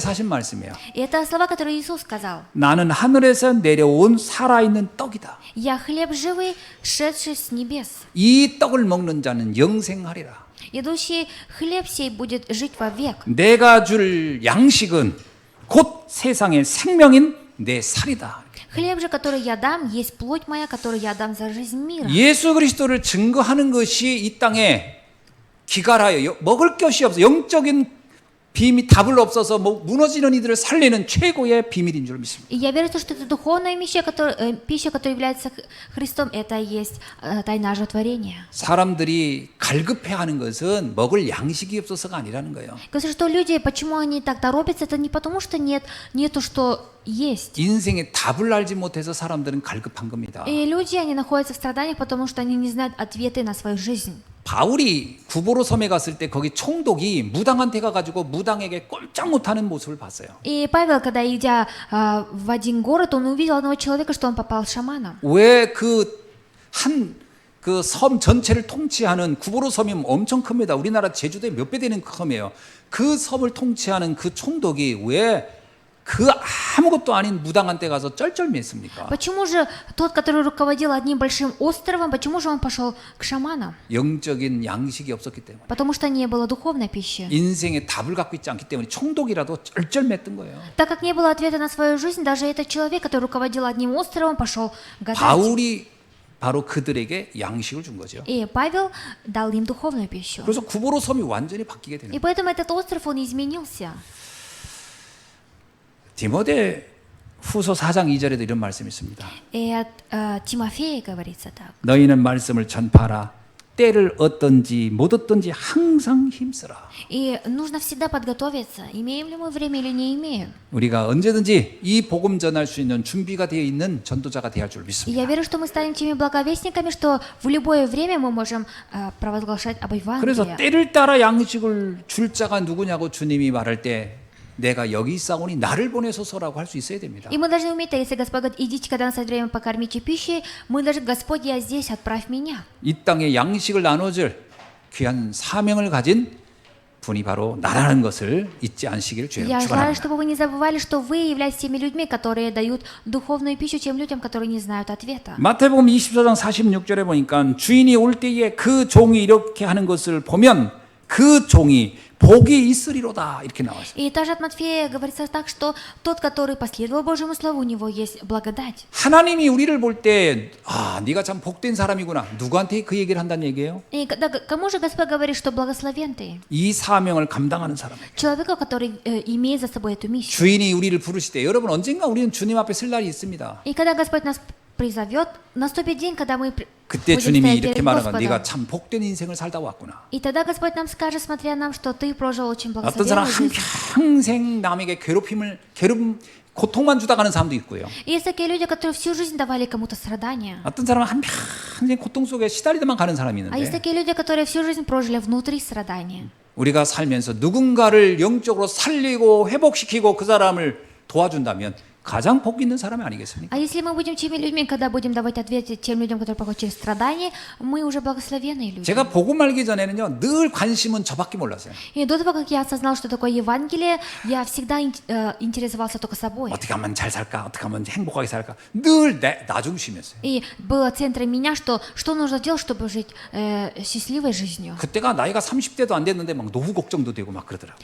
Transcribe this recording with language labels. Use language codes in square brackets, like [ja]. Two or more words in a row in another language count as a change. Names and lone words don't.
[ru] стих. [ko] 하신 말씀이에요. [ru] И это слова, которые Иисус сказал. [ko] 나는 하늘에서 내려온 살아있는 떡이다. [ru] «Я хлеб живый, шедший с небес. [ko] 이 떡을 먹는 자는 영생하리라. [ru] Идущий хлеб сей будет жить вовек». [ko] 내가 줄 양식은 곧 세상의 생명인 내 살이다. [ru] «Хлеб же, который я дам, есть плоть моя, которую я дам за жизнь мира». [ko] 예수 그리스도를 증거하는 것이 이 땅에 기갈하여 먹을 것이 없어 영적인 비밀 답을 없어서 무너지는 이들을 살리는 최고의 비밀인 줄 믿습니다. [ru] И я верю, что это духовная пища, которая является Христом, это и есть тайна оживотворения. [ko] 사람들이 갈급해하는 것은 먹을 양식이 없어서가 아니라는 거예요. [ru] Говорится, что люди, почему они так торопятся, это не потому, что нету что есть. [ko] 인생의 답을 알지 못해서 사람들은 갈급한 겁니다. [ru] И люди, они находятся в страданиях, потому что они не знают ответы на свою жизнь. [ko] 바울이 구보로 섬에 갔을 때 거기 총독이 무당한테 가가지고 무당에게 꼼짝 못하는 모습을 봤어요. [ru] И Павел, когда идя в один город, он увидел одного человека, что он попал шаманом. [ko] 왜 그 섬 전체를 통치하는 구보로 섬이 엄청 큽니다. 우리나라 제주도에 몇 배 되는 섬이에요. 그 섬을 통치하는 그 총독이 왜 그 아무것도 아닌 무당한 데 가서 쩔쩔맸습니까? [ru] Почему же тот, который руководил одним большим островом, почему же он пошел к шаманам? [ko] 영적인 양식이 없었기 때문에. [ru] Потому что не было духовной пищи. [ko] 인생의 답을 갖고 있지 않기 때문에 총독이라도 쩔쩔맸던 거예요. [ru] Так как не было ответа на свою жизнь, даже этот человек, который руководил одним островом, пошел гадать. [ko] 바울이 바로 그들에게 양식을 준 거죠. [ru] И Павел дал им духовную пищу. [ko] 그래서 구보로 섬이 완전히 바뀌게 되는 [ru] И [ko] 거예요. [ru] поэтому этот остров, он изменился. [ko] 디모데 후서 4장 2절에도 이런 말씀이 있습니다. [ru] И от Тимофея говорится так. [ko] 너희는 말씀을 전파하라. 때를 얻든지 못 얻든지 항상 힘쓰라. [ru] И нужно всегда подготовиться, имеем ли мы время или не имеем. [ko] 우리가 언제든지 이 복음 전할 수 있는 준비가 되어 있는 전도자가 되어야 할 줄 [ru] И [ko] 믿습니다. [ru] я верю, что мы станем теми благовестниками, что в любое время мы можем провозглашать об [ko] 그래서 [ru] Евангелии. [ko] 때를 따라 양식을 줄 자가 누구냐고 주님이 말할 때 내가 여기 있사오니 나를 보내소서라고 할 수 있어야 됩니다. [ru] И мы должны уметь, если Господь говорит, идите, когда настает время, покормите пищей, мы должны, Господь, я здесь, отправь меня. [ko] 이 땅에 양식을 나눠줄 귀한 사명을 가진 분이 바로 나라는 것을 잊지 않으시기를 주의 [ru] Я желаю, [ko] 축원합니다. [ru] чтобы вы не забывали, что вы являетесь теми людьми, которые дают духовную пищу тем людям, которые не знают ответа. [ko] 마태복음 24장 46절에 보니까 주인이 올 때에 그 종이 이렇게 하는 것을 보면 그 종이 복이 있으리로다 이렇게 나와요. [ru] И также от Матфея говорится так, что тот, который последовал Божьему слову, у него есть благодать. [ko] 하나님이 우리를 볼 때 아, 네가 참 복된 사람이구나. 누구한테 그 얘기를 한다는 얘기예요? [ru] И когда, кому же Господь говорит, что благословен ты? [ko] 이 사명을 감당하는 사람에게. [ru] Человеку, который имеет за собой эту миссию. [ko] 주인이 우리를 부르실 때 여러분 언젠가 우리는 주님 앞에 설 날이 있습니다. [ru] И когда Господь нас призовет, наступит день, когда мы [ko] 그때 [ru] будем [ko] 주님이 [ru] стоять [ko] 이렇게 [ru] перед [ko] 말하건 [ru] Господом. [ko] 네가 참 복된 인생을 살다 왔구나. [ru] И тогда Господь нам скажет, смотря нам, что ты прожил очень [ko] 어떤 사람 [ru] благословенную [ko] 한 [ru] жизнь. [ko] 평생 남에게 고통만 주다 가는 사람도 있고요. [ru] И есть такие люди, которые всю жизнь давали кому-то страдания. [ko] 어떤 사람은 한 평생 고통 속에 시달리다만 가는 사람이 [ru] А есть [ko] 있는데 [ru] такие люди, которые всю жизнь прожили внутри страдания. [ko] 우리가 살면서 누군가를 영적으로 살리고 회복시키고 그 사람을 도와준다면 가장 복 있는 사람이 아니겠습니까? [ru] А если мы будем теми людьми, когда будем давать ответы тем людям, которые проходят через страдания, мы уже благословенные люди. [ko] 제가 복음 알기 전에는요 늘 관심은 저밖에 몰랐어요. [ru] И до того, как я осознал, что такое Евангелие, я всегда интересовался только собой. [ko] 어떻게 하면 잘 살까? 어떻게 하면 행복하게 살까? 늘 나 중심이었어요. [ru] И было центром меня, что нужно делать, чтобы жить счастливой жизнью. [ko] 그때가 나이가 30대도 안 됐는데 막 노후 걱정도 되고 막 그러더라고요.